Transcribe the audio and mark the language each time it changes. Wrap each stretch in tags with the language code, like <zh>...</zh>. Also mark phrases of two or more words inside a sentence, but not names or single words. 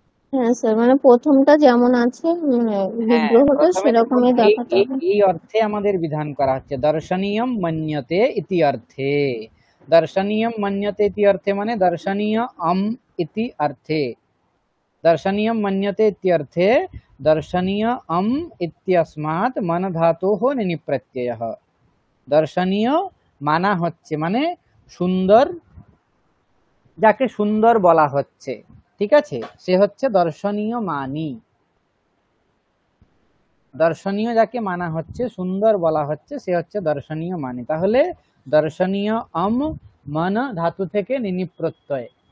<bn>হ্যাঁ স্যার, মানে প্রথমটা যেমন আছে হ্যাঁ, বিগ্রহটা প্রথমে দেখুন সেরকমই এই দেখাতে এই হবে। এই অর্থে আমাদের বিধান করা হচ্ছে</bn> <sa>দর্শনীয়ম মন্যতে ইতি</sa> <bn>অর্থে।</bn> <sa>দর্শনীয়ম মন্যতে ইতি</sa> <bn>অর্থে মানে</bn> <sa>দর্শনীয় ইতি</sa> <bn>অর্থে।</bn> <sa>दर्शनीयं मन्यते इत्यर्थे दर्शनीय इत्यस्मात् मन धातोः निनि प्रत्ययः।</sa> <bn>দর্শনীয় মানা হচ্ছে মানে সুন্দর, যাকে সুন্দর বলা হচ্ছে, ঠিক আছে, সে হচ্ছে দর্শনীয় মানি। দর্শনীয় যাকে মানা হচ্ছে, সুন্দর বলা হচ্ছে, সে হচ্ছে দর্শনীয় মানি। তাহলে দর্শনীয় মন ধাতু থেকে নিনি প্রত্যয়।</bn>